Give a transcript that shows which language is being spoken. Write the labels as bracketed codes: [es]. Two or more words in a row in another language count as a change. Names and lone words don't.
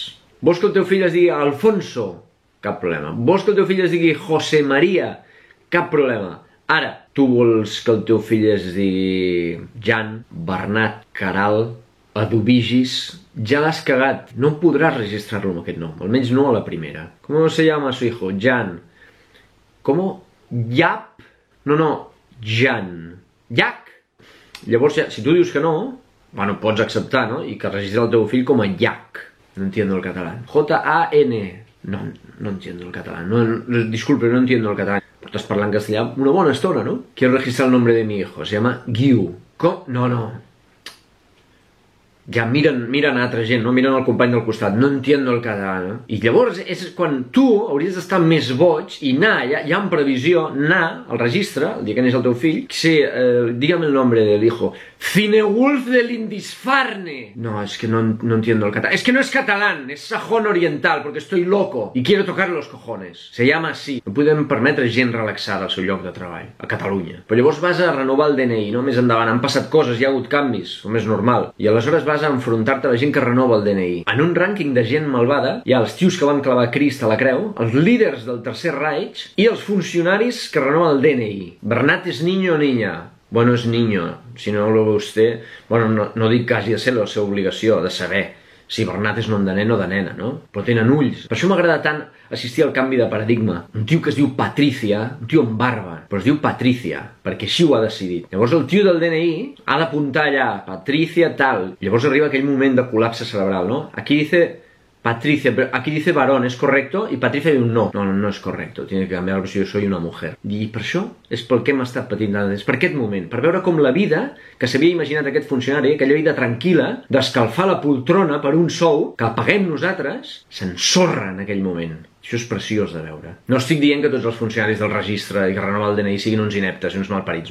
[ca] Vols que el teu fill es digui Alfonso? Cap problema. Vols que el teu fill es digui José María? Cap problema. Ara, tu vols que el teu fill es digui Jan, Bernat, Caral, Eduvigis, ja l'has cagat. No podràs registrar-lo amb aquest nom, almenys no a la primera. [es] ¿Cómo se llama su hijo? Jan. ¿Cómo? Yap? No, Jan. Yak? [ca] Llavors, si tu dius que no, bueno, pots acceptar, no? I que registri el teu fill com a Yak. [es] No entiendo el catalán. J-A-N. No entiendo el catalán. Disculpe, no entiendo el catalán. [ca] Estás parlant castellà una bona estona, ¿no? [es] Quiero registrar el nombre de mi hijo. Se llama Guiu. ¿Cómo? [ca] No. Ja miren a altra gent, no? Miren al company del costat. [es] No entiendo el català, [ca] no? I llavors és quan tu hauries d'estar més boig i anar, ja en previsió, anar al registre, el dia que neix el teu fill, [es] dígame el nombre del hijo. Cinewulf de Lindisfarne. No, es que no entiendo el catalán. Es que no es catalán, es sajón oriental, porque estoy loco y quiero tocar los cojones. Se llama así. [ca] No podem permetre gent relaxada al seu lloc de treball, a Catalunya. Però llavors vas a renovar el DNI, no? Més endavant, han passat coses, hi ha hagut canvis, com és normal. I aleshores vas a enfrontar-te a la gent que renova el DNI. En un rànquing de gent malvada hi ha els tios que van clavar Crist a la creu, els líders del Tercer Reich i els funcionaris que renoven el DNI. [es] Bernat és niño o niña? Bueno, és niño. Si no lo ve usted... [ca] Bueno, no dic que hagi de ser la seva obligació de saber si Bernat és nom de nen o de nena, no? Però tenen ulls. Per això m'agrada tant assistir al canvi de paradigma. Un tio que es diu Patricia, un tio amb barba, però es diu Patricia, perquè així ho ha decidit. Llavors el tio del DNI ha d'apuntar allà, Patricia tal. Llavors arriba aquell moment de col·lapse cerebral, no? [es] Aquí dice Patricia, pero aquí dice varón, ¿es correcto? [ca] Y Patricia diu no. [es] No es correcto, tiene que cambiar porque yo soy una mujer. [ca] I per això és pel que hem estat patint des, per aquest moment, per veure com la vida que s'havia imaginat aquest funcionari, aquella vida tranquil·la, d'escalfar la poltrona per un sou que el paguem nosaltres, s'ensorra en aquell moment. Això és preciós de veure. No estic dient que tots els funcionaris del registre i que renovar el DNI siguin uns ineptes i uns malparits.